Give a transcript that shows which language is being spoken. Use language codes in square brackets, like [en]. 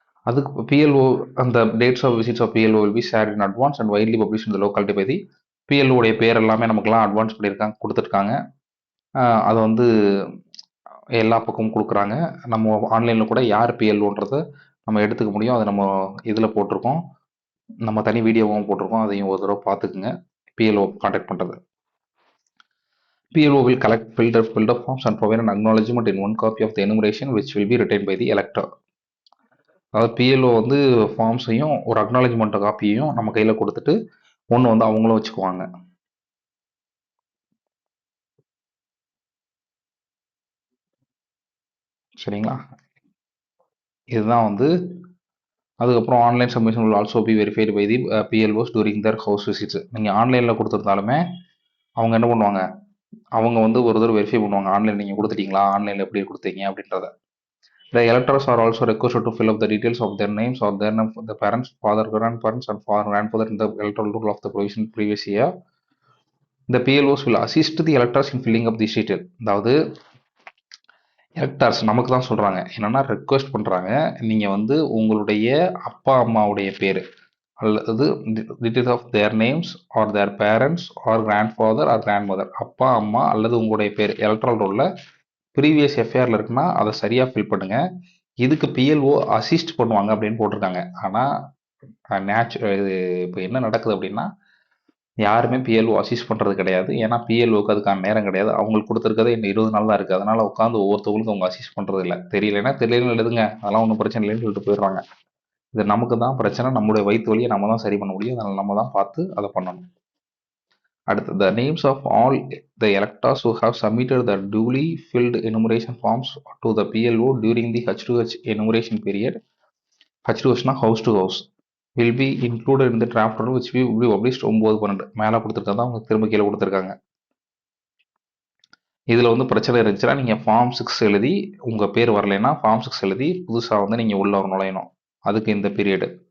[ta] அதுக்கு பிஎல்ஓ அந்த [en] dates of visits of BLO will be shared in advance and widely publish [ta] இந்த locality by the பிஎல்ஓடைய பேர் எல்லாமே நமக்குலாம் அட்வான்ஸ் பண்ணியிருக்காங்க, கொடுத்துருக்காங்க. அதை வந்து எல்லா பக்கமும் கொடுக்குறாங்க. நம்ம ஆன்லைனில் கூட யார் பிஎல்ஓன்றதை நம்ம எடுத்துக்க முடியும். அதை நம்ம இதில் போட்டிருக்கோம், நம்ம தனி வீடியோவும் போட்டிருக்கோம். அதையும் ஒரு தடவை பார்த்துக்குங்க. பிஎல்ஓ கான்டாக்ட் பண்ணுறது. [en] PLO will collect filled up forms and provide an acknowledgement in one copy of the enumeration which will be retained by the elector. [ta] அதாவது பிஎல்ஓ வந்து ஃபார்ம்ஸையும் ஒரு அக்னாலஜ்மெண்ட் காப்பியையும் நம்ம கையில் கொடுத்துட்டு ஒன்று வந்து அவங்களும் வச்சுக்குவாங்க. சரிங்களா? இதுதான் வந்து அதுக்கப்புறம் [en] Online submission will also be verified by the PLOs during their house visits. [ta] நீங்கள் ஆன்லைனில் கொடுத்துருந்தாலுமே அவங்க என்ன பண்ணுவாங்க, அவங்க வந்து ஒரு தடவை வெரிஃபை பண்ணுவாங்க, ஆன்லைன் நீங்கள் கொடுத்துட்டீங்களா, ஆன்லைனில் எப்படி கொடுத்தீங்க அப்படின்றத. [en] The electors are also requested to fill up the details of their names or their name, the parents, father, grandparents, and grandfather in the electoral roll of the provision previous year. The PLOs will assist the electors in filling up this detail. [ta] அதாவது electors நமக்கு தான் சொல்கிறாங்க, என்னென்னா request பண்ணுறாங்க, நீங்கள் வந்து உங்களுடைய அப்பா அம்மாவுடைய பேர் அல்லது [en] details of their names or their parents or grandfather or grandmother, [ta] அப்பா அம்மா அல்லது உங்களுடைய பேர் எலக்ட்ரல் ரோலில் ப்ரீவியஸ் எஃப்ஐஆரில் இருக்குன்னா அதை சரியாக ஃபில் பண்ணுங்கள். இதுக்கு பிஎல்ஓ அசிஸ்ட் பண்ணுவாங்க அப்படின்னு போட்டிருக்காங்க. ஆனால் இது இப்போ என்ன நடக்குது அப்படின்னா யாருமே பிஎல்ஓ அசிஸ்ட் பண்ணுறது கிடையாது. ஏன்னா பிஎல்ஓக்கு அதுக்கான நேரம் கிடையாது. அவங்களுக்கு கொடுத்துருக்கதே இன்னும் 20 நாள் தான் இருக்குது. அதனால் உட்காந்து ஒவ்வொருத்தவங்களுக்கும் அவங்க அசிஸ்ட் பண்ணுறது இல்லை. தெரியலன்னா தெரியலன்னு எழுதுங்க, அதெல்லாம் ஒன்றும் பிரச்சனை இல்லைன்னு சொல்லிட்டு போயிடுறாங்க. இது நமக்கு தான் பிரச்சனை, நம்மளுடைய வயிற்று வலியை நம்ம தான் சரி பண்ண முடியும். அதனால் நம்ம தான் பார்த்து அதை பண்ணணும். [en] அடுத்து, the names of all the electors who have submitted the duly filled enumeration forms to the PLO during the H2H enumeration period, H2Hனா house to house, will be included in the draft roll which will be published 9/12 [ta] மேலே கொடுத்துருக்காங்க, அவங்க திரும்ப கீழே கொடுத்துருக்காங்க. இதில் வந்து பிரச்சனை இருந்துச்சுன்னா நீங்கள் ஃபார்ம் 6 எழுதி உங்கள் பேர் வரலைன்னா ஃபார்ம் 6 எழுதி புதுசாக வந்து நீங்கள் உள்ள நுழையணும். அதுக்கு இந்த பீரியடு.